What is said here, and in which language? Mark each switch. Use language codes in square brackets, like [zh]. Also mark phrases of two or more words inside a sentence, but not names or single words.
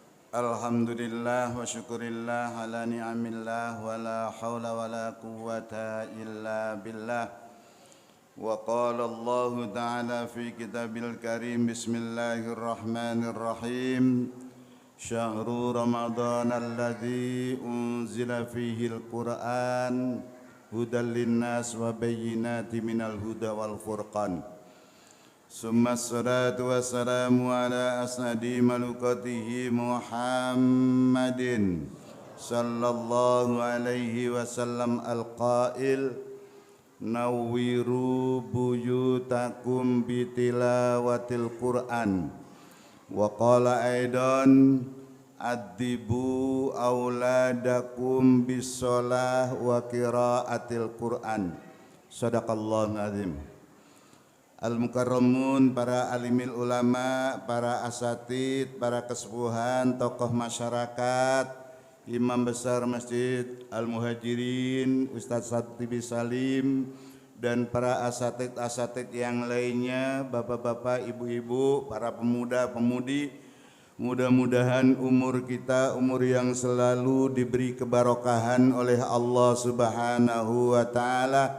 [ar] الحمد لله والشكر لله على نعم الله ولا حول ولا قوة إلا بالله. وقال الله تعالى في الكتاب الكريم بسم الله الرحمن الرحيم. شهر رمضان الذي أنزل فيه القرآن هدى للناس وبينات من الهدى والفرقان. ثم الصلاة والسلام على أسند مخلوقاته محمد صلى الله عليه وسلم القائل نوروا بيوتكم بتلاوة القرآن وقال أيضا أدبوا أولادكم بالصلاة وقراءة القرآن. صدق الله العظيم. [id] Al-mukarramun, para [ar] عالم العلماء, [id] para asatid, para kesepuhan, tokoh masyarakat, imam besar Masjid Al-Muhajirin, Ustadz Satibi Salim, dan para asatid-asatid yang lainnya, bapak-bapak, ibu-ibu, para pemuda-pemudi, mudah-mudahan umur kita umur yang selalu diberi kebarokahan oleh Allah [ar] سبحانه وتعالى.